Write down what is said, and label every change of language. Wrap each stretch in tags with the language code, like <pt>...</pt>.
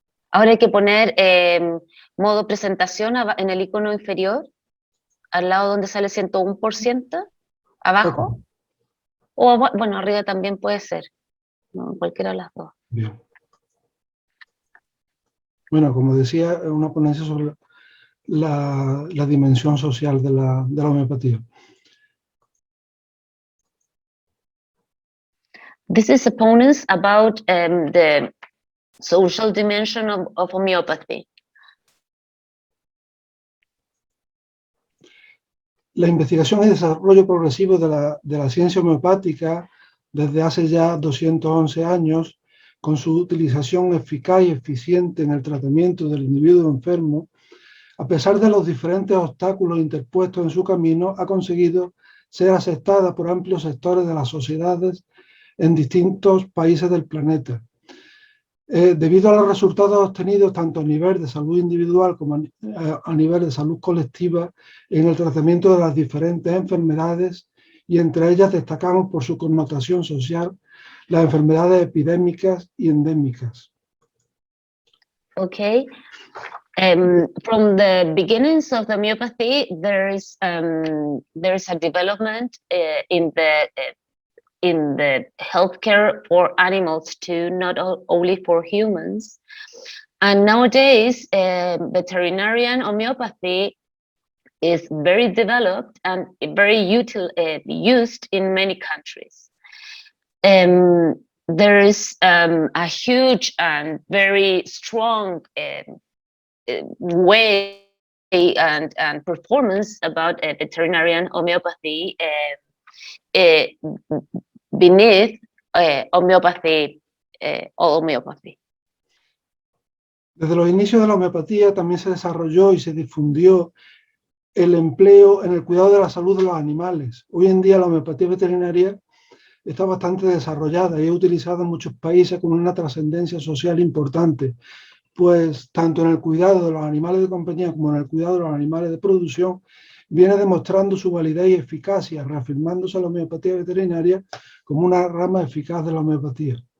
<es>Ahora hay que poner modo presentación en el icono inferior, al lado donde sale 101%, abajo. O bueno, arriba también puede ser, ¿no? Cualquiera de las dos. Bien. Bueno, como decía, una ponencia sobre la dimensión social de la homeopatía.</es> <en>This is a ponencia about the social dimension of homeopathy.</en> <es>La investigación y desarrollo progresivo de la ciencia homeopática desde hace ya 211 años, con su utilización eficaz y eficiente en el tratamiento del individuo enfermo, a pesar de los diferentes obstáculos interpuestos en su camino, ha conseguido ser aceptada por amplios sectores de las sociedades en distintos países del planeta. Debido a los resultados obtenidos tanto a nivel de salud individual como a nivel de salud colectiva en el tratamiento de las diferentes enfermedades, y entre ellas destacamos por su connotación social las enfermedades epidémicas y endémicas.</es> <en>Okay. From the beginnings of the homeopathy, there is a development in the healthcare for animals too, not only for humans. And nowadays, veterinarian homeopathy is very developed and very used in many countries. There is a huge and very strong way and performance about veterinarian homeopathy beneath homeopathy or homeopathy.</en> <es>Desde los inicios de la homeopatía también se desarrolló y se difundió el empleo en el cuidado de la salud de los animales. Hoy en día la homeopatía veterinaria está bastante desarrollada y es utilizada en muchos países con una trascendencia social importante, pues tanto en el cuidado de los animales de compañía como en el cuidado de los animales de producción viene demostrando su validez y eficacia, reafirmándose la homeopatía veterinaria como una rama eficaz de la homeopatía.</es>